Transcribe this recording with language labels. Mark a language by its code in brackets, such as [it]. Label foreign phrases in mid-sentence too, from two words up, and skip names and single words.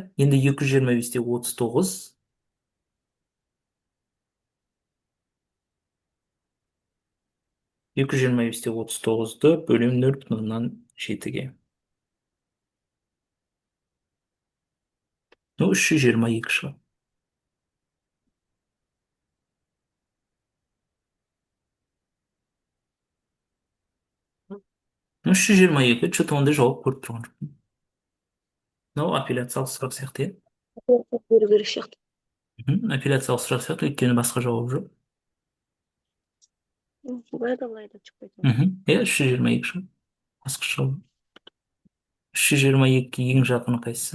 [kk] Енді 225-те 39. 225-те 39-ды бөлем 0,7-ге. Ну, 322 шығады. Ну, 322, что-то ондай жауап көріп тұрған жоқпын. Мынау апелляциялық сұрақ сияқты, иә? Беру керек сияқты. Апелляциялық сұрақ сияқты, өйткені басқа жауап жоқ. Былай да шықпай тұр. Иә, 322 шығады. Басқа жауап. 322-ге ең жақыны қайсысы?